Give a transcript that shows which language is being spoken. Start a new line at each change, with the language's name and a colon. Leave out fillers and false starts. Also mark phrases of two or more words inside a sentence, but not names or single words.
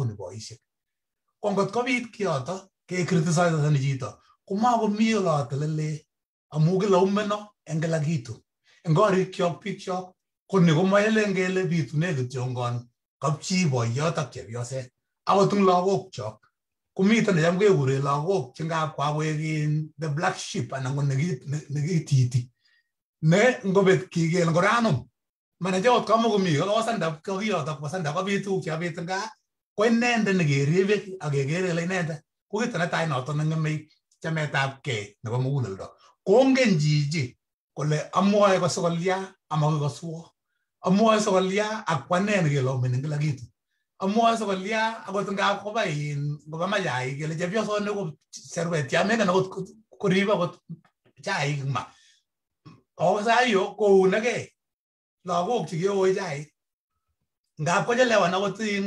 Kalenjin: uni boisiek ko ngot kobit kiyoto ke criticize ni chito komakomi olotelele amu kila umeno en
Swahili: kila kitu
Kalenjin: en korikyok bikyok ko ni komaelen kele bitune kityongon kapchi boiyot ak chepyoset akot eng lagokchok komiten necham kekure lagok che ngapkwa koek
English: the black sheep
Kalenjin: anan ko nekititi ne ngobet kigel ngoranum manager ot kamakomi kosanda kokiyotok kosanda kobit tuguk chekabit nga ko inende nekeribe ak kekere ile inende ko kito netai noto nengeme chametabgei nebo muguleldo kongen jiji kole amwoe kosokolya amaki koswo amwoe sokolya ak kwanen kelomeni
Swahili: kila kitu
Kalenjin: amwoe sokolya akot ngap koba mayai kele chepyosone ko serwet yameken akot koribe akot chaik ma ako sayo kounegei lagok chekiyoi chaik ngap kochelewan akot